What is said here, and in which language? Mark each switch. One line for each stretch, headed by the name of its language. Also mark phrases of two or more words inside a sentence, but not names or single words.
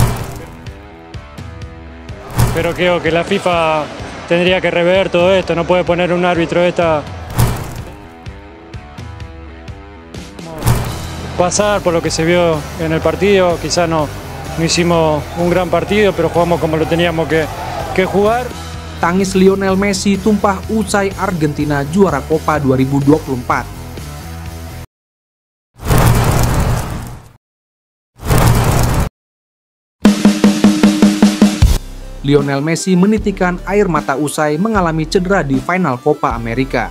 Spanish: Pero creo que la FIFA tendría que rever todo esto, no puede poner un árbitro de esta. Pasar por lo que se vio en el partido, quizás no hicimos un gran partido, pero jugamos como lo teníamos que jugar.
Indonesian: Tangis Lionel Messi tumpah usai Argentina juara Copa 2024. Lionel Messi menitikan air mata usai mengalami cedera di final Copa America.